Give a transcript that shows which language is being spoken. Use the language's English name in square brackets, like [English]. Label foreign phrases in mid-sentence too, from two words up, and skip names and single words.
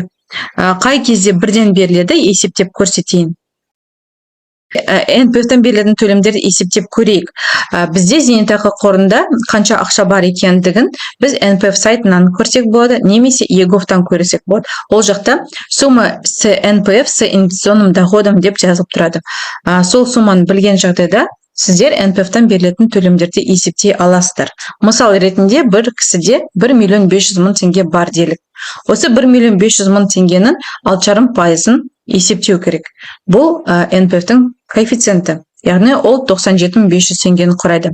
[Kazakh] Қай кезде бірден беріледі, есептеп көрсетейін. НПФ-тан берілетін төлемдерді есептеп көрейік. Бізде зейнетақы қорында қанша ақша бар екендігін біз НПФ сайтынан көрсек болады, немесе ЕГОВ-тан көрсек болады. Ол жақта [Russian] сумма с НПФ с инвестиционным доходом [Kazakh] деп жазылып тұрады. Сол сумманы білген жағдайда сіздер НПФ-тан берілетін төлемдерді есептей аласыздар. Мысал ретінде бір кісіде 1 500 000 теңге бар делік. Осы 1 500 000 теңгенің 6,5% есептеу керек. Бұл НПФ-тің коэффициенті. Яғни ол 97 500 теңгені құрайды.